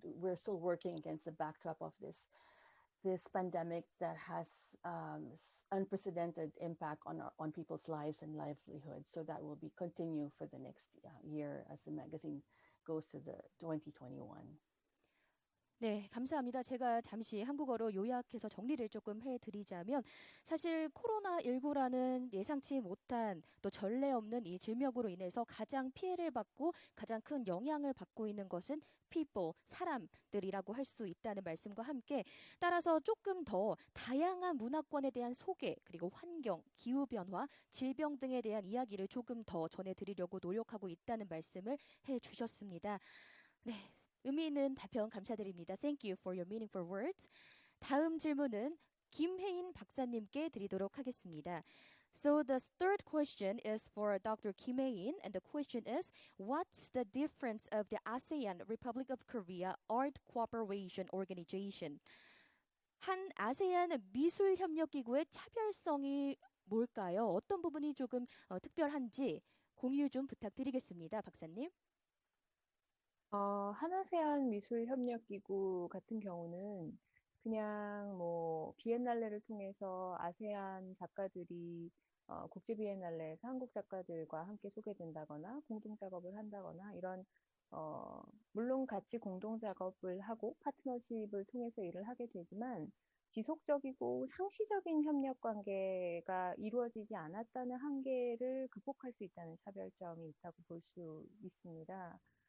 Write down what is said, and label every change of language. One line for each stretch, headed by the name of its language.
English: We're still working against the backdrop of this pandemic that has unprecedented impact on people's lives and livelihoods. So that will continue for the next year as the magazine goes to the 2021.
Korean: 네, 감사합니다. 제가 잠시 한국어로 요약해서 정리를 조금 해드리자면 사실 코로나19라는 예상치 못한 또 전례 없는 이 질병으로 인해서 가장 피해를 받고 가장 큰 영향을 받고 있는 것은 people, 사람들이라고 할 수 있다는 말씀과 함께 따라서 조금 더 다양한 문화권에 대한 소개 그리고 환경, 기후변화, 질병 등에 대한 이야기를 조금 더 전해드리려고 노력하고 있다는 말씀을 해주셨습니다. 네. 의미 있는 답변 감사드립니다.
English: Thank you for your meaningful words.
Korean: 다음 질문은 김혜인 박사님께 드리도록 하겠습니다.
English: So the third question is for Dr. Kim Hae-in, and the question is, what's the difference of the ASEAN Republic of Korea Art Cooperation Organization?
Korean: 한 아세안 미술 협력 기구의 차별성이 뭘까요? 어떤 부분이 조금 특별한지 공유 좀 부탁드리겠습니다, 박사님. 한아세안 미술협력기구 같은 경우는 그냥 뭐 비엔날레를 통해서 아세안 작가들이 국제 비엔날레에서 한국 작가들과 함께 소개된다거나 공동 작업을 한다거나 이런 물론 같이 공동 작업을 하고 파트너십을 통해서 일을 하게 되지만 지속적이고 상시적인 협력 관계가 이루어지지 않았다는 한계를 극복할 수 있다는 차별점이 있다고 볼 수 있습니다.